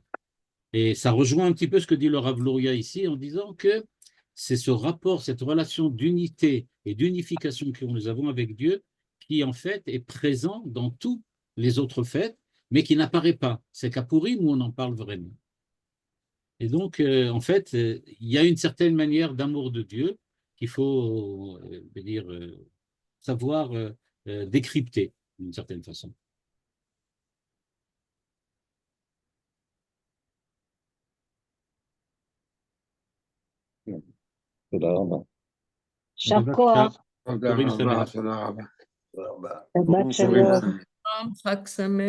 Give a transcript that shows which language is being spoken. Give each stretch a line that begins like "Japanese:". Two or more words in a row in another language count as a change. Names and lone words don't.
French: Et ça rejoint un petit peu ce que dit le Rav Luria ici en disant que c'est ce rapport, cette relation d'unité et d'unification que nous avons avec Dieu qui en fait est présent dans tous les autres fêtes, mais qui n'apparaît pas. C'est qu'à Purim où on en parle vraiment. Et donc, en fait, il y a une certaine manière d'amour de Dieu qu'il faut savoir décrypter d'une certaine façon.
Hebrew: תודה רבה. יישר כוח. תודה Purim רבה, Sameach. תודה רבה.
French: Voilà.
Hebrew: שבת שלום. חג שמח.